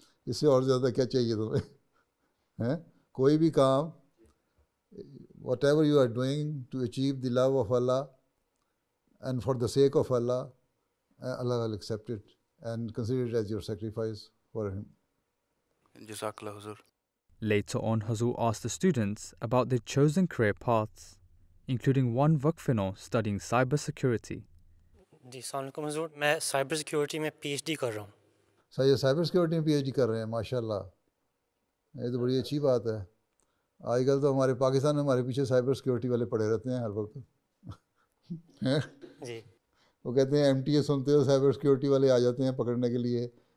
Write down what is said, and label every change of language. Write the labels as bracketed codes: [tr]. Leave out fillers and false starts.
[ur] اس سے اور زیادہ کیا چاہیے تمہیں؟ کوئی بھی کام [en] Whatever you are doing to achieve the love of اللہ and for the sake of اللہ، اللہ will accept it and consider it as your sacrifice for ہم. [ur] جزاک اللہ حضور. [en] Later on, Hazur asked the students about their chosen career paths, including one Waqf-e-Nor studying cyber security. [ur] جی السلام علیکم حضور. میں cyber security میں P H D کر رہا ہوں. سائبر سیکیورٹی میں پی ایچ ڈی کر رہے ہیں ماشاء اللہ. یہ تو بڑی اچھی بات ہے. آج کل تو ہمارے پاکستان میں ہمارے پیچھے سائبر سیکیورٹی والے پڑے رہتے ہیں ہر وقت. جی وہ کہتے ہیں ایم ٹی اے سنتے ہو سائبر سیکیورٹی والے آ جاتے ہیں پکڑنے کے لیے.